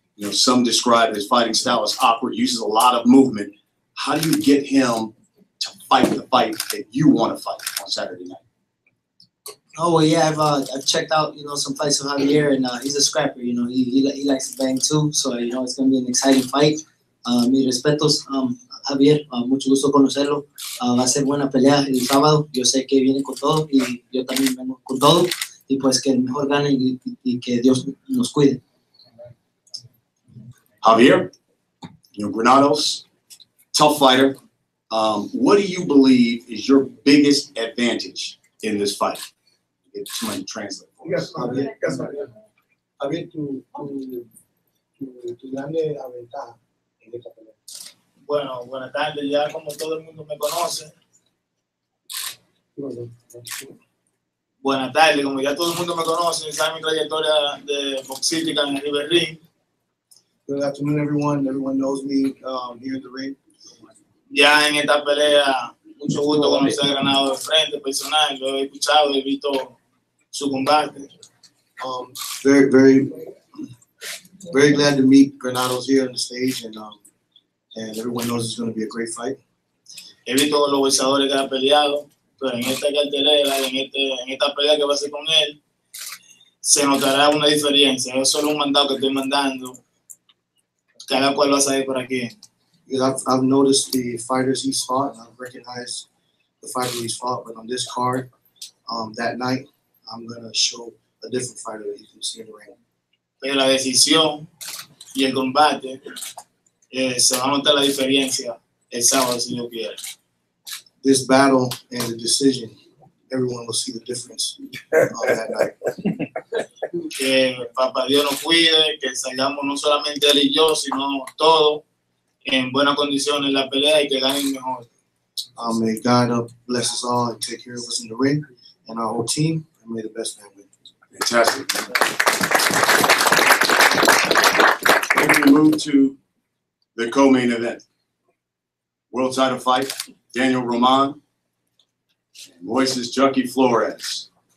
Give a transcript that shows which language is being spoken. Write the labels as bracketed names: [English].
[English] You know, some describe his fighting style as awkward. Uses a lot of movement. How do you get him to fight the fight that you want to fight on Saturday night? Oh well, yeah, I've checked out some fights of Javier, and he's a scrapper. He likes to bang too, so it's gonna be an exciting fight. [Spanish] Mis respetos, Javier, mucho gusto conocerlo. Va a ser buena pelea el sábado. Yo sé que viene con todo y yo también vengo con todo. Y pues que el mejor gane y que Dios nos cuide. [English] Javier, Granados, tough fighter. What do you believe is your biggest advantage in this fight? Get somebody to translate for us. [Spanish] Javier, tu grande ventaja en esta pelea. Bueno, buenas tardes. Ya como todo el mundo me conoce. Buenas tardes, como ya todo el mundo me conoce, sabe mi trayectoria de boxística en el River Ring. [English] Good afternoon, everyone. Everyone knows me here in the ring. [Spanish] Ya en esta pelea, mucho gusto conocer a Granado de frente, personal. Lo he escuchado, he visto su combate. [English] Very, very, very glad to meet Granados here on the stage, and everyone knows it's going to be a great fight. [Spanish] He visto los boxeadores que ha peleado, pero en esta cartelera, en esta pelea que va a ser con él, se notará una diferencia. Es solo un mandado que estoy mandando. Cada cual va a saber por aquí. [English] I've noticed the fighters he's fought, and I've recognized the fighter he's fought, but on this card, that night, I'm going to show a different fighter that you can see in the ring. [Spanish] Pero la decisión y el combate, se va a notar la diferencia el sábado, si Dios quiere. [English] This battle and the decision, everyone will see the difference that night. [Spanish] Que Papá Dios nos cuide, que salgamos no solamente él y yo, sino todos en buenas condiciones en la pelea y que ganen mejor. [English] May God bless us all and take care of us in the ring and our whole team, and may the best man win. Fantastic. Then we move to the co-main event. World title fight, Daniel Roman and Moises Junkie Flores.